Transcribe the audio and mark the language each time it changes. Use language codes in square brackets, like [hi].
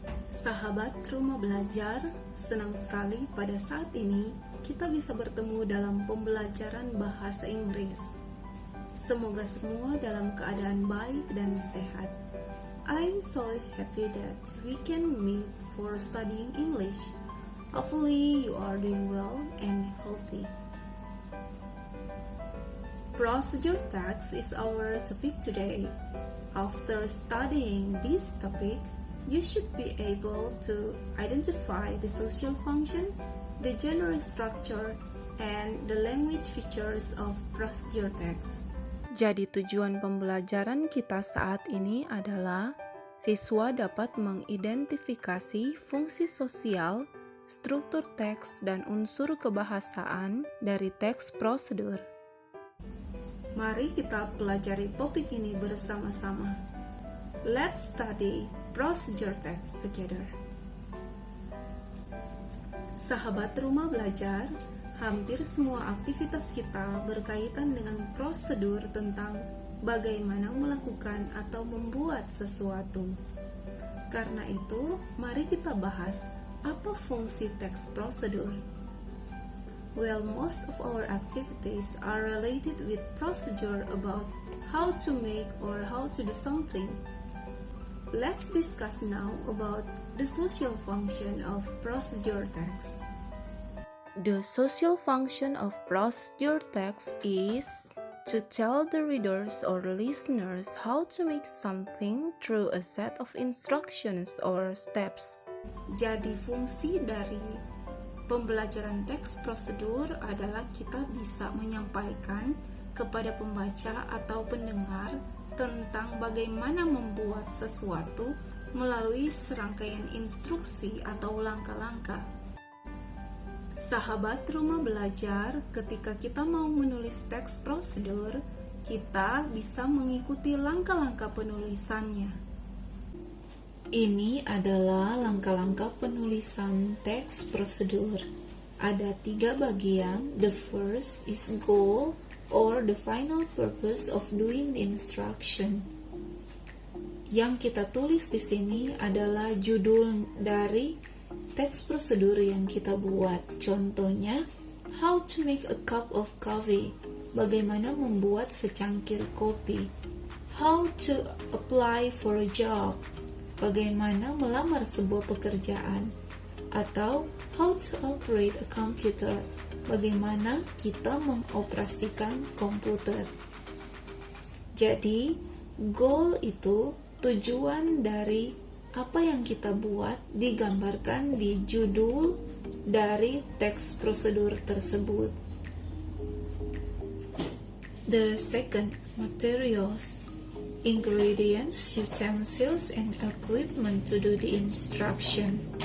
[id] Sahabat Rumah Belajar, senang sekali pada saat ini kita bisa bertemu dalam pembelajaran bahasa Inggris. Semoga semua dalam keadaan baik dan sehat. [en] I'm so happy that we can meet for studying English. Hopefully you are doing well and healthy. Procedure text is our topic today. After studying this topic, you should be able to identify the social function, the general structure, and the language features of procedure text. [id] Jadi tujuan pembelajaran kita saat ini adalah siswa dapat mengidentifikasi fungsi sosial, struktur teks, dan unsur kebahasaan dari teks prosedur. Mari kita pelajari topik ini bersama-sama. [en] Let's study procedure text together. [id] Sahabat Rumah Belajar, hampir semua aktivitas kita berkaitan dengan prosedur tentang bagaimana melakukan atau membuat sesuatu. Karena itu, mari kita bahas apa fungsi teks prosedur. [en] Well, most of our activities are related with procedure about how to make or how to do something. Let's discuss now about the social function of procedure text. The social function of procedure text is to tell the readers or listeners how to make something through a set of instructions or steps. [id] Jadi fungsi dari pembelajaran teks prosedur adalah kita bisa menyampaikan kepada pembaca atau pendengar tentang bagaimana membuat sesuatu melalui serangkaian instruksi atau langkah-langkah. Sahabat Rumah Belajar, ketika kita mau menulis teks prosedur, kita bisa mengikuti langkah-langkah penulisannya. Ini adalah langkah-langkah penulisan teks prosedur. Ada 3 bagian. [en] The first is goal or the final purpose of doing the instruction. [id] Yang kita tulis di sini adalah judul dari teks prosedur yang kita buat. [en] Contohnya, how to make a cup of coffee. [id] Bagaimana membuat secangkir kopi. [en] How to apply for a job. [id] Bagaimana melamar sebuah pekerjaan, atau [en] how to operate a computer, [id] bagaimana kita mengoperasikan komputer. Jadi, goal itu tujuan dari apa yang kita buat digambarkan di judul dari teks prosedur tersebut. [en] The second, materials. Ingredients, utensils, and equipment to do the instruction.